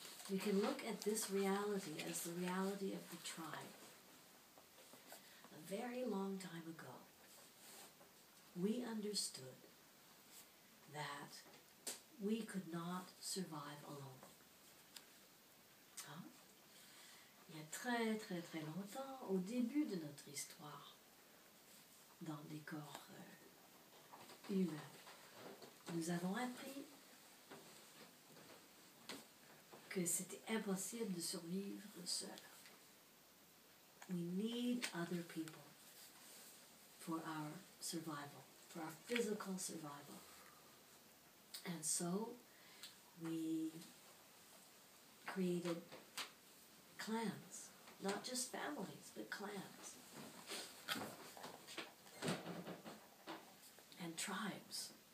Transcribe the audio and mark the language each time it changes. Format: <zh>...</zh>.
<en>We can look at this reality as the reality of the tribe. A very long time ago, we understood that we could not survive alone.</en> <fr>Il y a très très très longtemps, au début de notre histoire, dans des corps humains, nous avons appris que c'était impossible de survivre seul.</fr> <en>We need other people for our survival, for our physical survival. And so we created clans, not just families, but clans and tribes.</en>